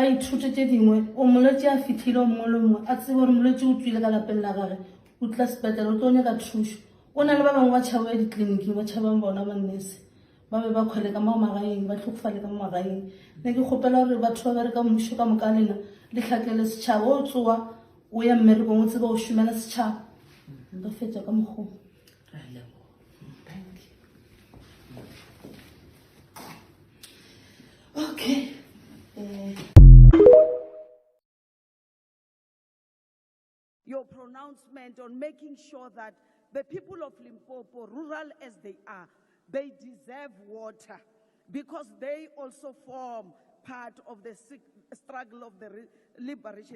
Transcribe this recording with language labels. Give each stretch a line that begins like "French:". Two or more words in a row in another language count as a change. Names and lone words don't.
Northern Sotho: ithute tše dingwe o molwetši a fitlhile o mongwe le mongwe a tsebe gore molwetši o tswile ka lapeng la gage o tla sepetlela o tlo nyaka thušo o na le ba bangwe ba tšhaba ya ditleliniking ba tšhabang bona bannese ba be ba kgwele ka mo magaeng ba tlhokofale ka mo magaeng ne ke kgopela gore batho ba bereka mmušo ka moka lena le tlhakele setšhaba o tsoa o ya mmerekong o tseba o šomela setšhaba nka fetša ka mokgong.
English: Okay. Your pronouncement on making sure that the people of Limpopo, rural as they are, they deserve water because they also form part of the struggle of the liberation.